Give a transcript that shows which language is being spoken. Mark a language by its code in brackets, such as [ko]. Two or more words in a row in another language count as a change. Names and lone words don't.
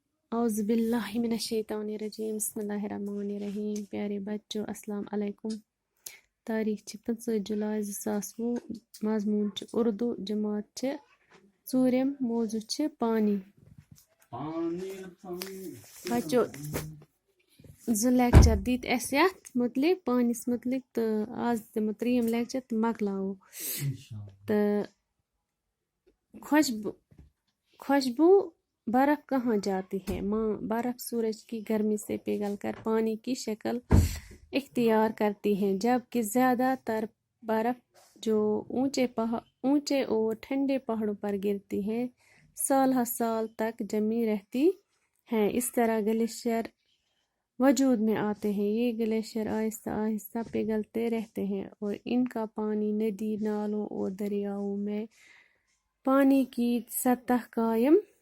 [ar] اعوذ باللہ من الشیطان الرجیم بسم اللہ الرحمن الرحیم [ur] پیارے بچوں [ar] السلام علیکم [ks] تاریخ چھِ 25 جولائی 2020 مضموٗن چھُ اردو جماعت چھِ ژوٗرِم موضوع چھِ پانی بچو زٕ لیکچر دِتۍ اَسہِ یَتھ مُتعلِق پانِس مُتعلِق تہٕ آز دِمو 3یم لیکچر تہٕ مۄکلاوو تہٕ خوشبو [ur] برف کہاں جاتی ہے ماں برف سورج کی گرمی سے پگھل کر پانی کی شکل اختیار کرتی ہے جبکہ زیادہ تر برف جو اونچے اور ٹھنڈے پہاڑوں پر گرتی ہے سال ہر سال تک جمی رہتی ہے اس طرح گلیشیئر وجود میں آتے ہیں یہ گلیشیئر آہستہ آہستہ پگھلتے رہتے ہیں اور ان کا پانی ندی نالوں اور دریاؤں میں پانی کی سطح قائم